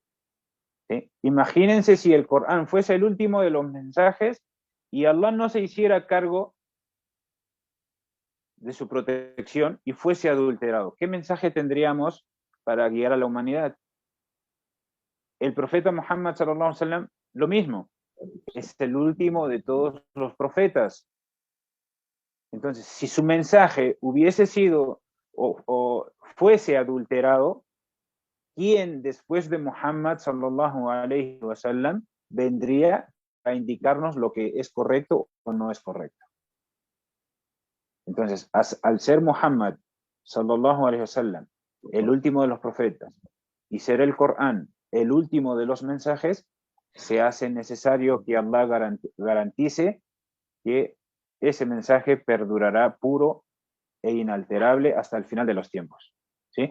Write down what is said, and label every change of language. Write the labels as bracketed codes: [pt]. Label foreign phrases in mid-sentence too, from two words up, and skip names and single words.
[es] ¿Sí? Imagínense si el Corán fuese el último de los mensajes y Allah no se hiciera cargo de su protección y fuese adulterado. ¿Qué mensaje tendríamos para guiar a la humanidad? El profeta Muhammad [ar] صلى الله عليه وسلم, [es] lo mismo, es el último de todos los profetas. Entonces, si su mensaje hubiese sido o fuese adulterado, ¿quién después de Muhammad [ar] صلى الله عليه وسلم [es] vendría a indicarnos lo que es correcto o no es correcto? Entonces, al ser Muhammad [ar] صلى الله عليه وسلم [es] el último de los profetas y ser el Corán el último de los mensajes, se hace necesario que Allah garantice que ese mensaje perdurará puro e inalterable hasta el final de los tiempos. ¿Sí?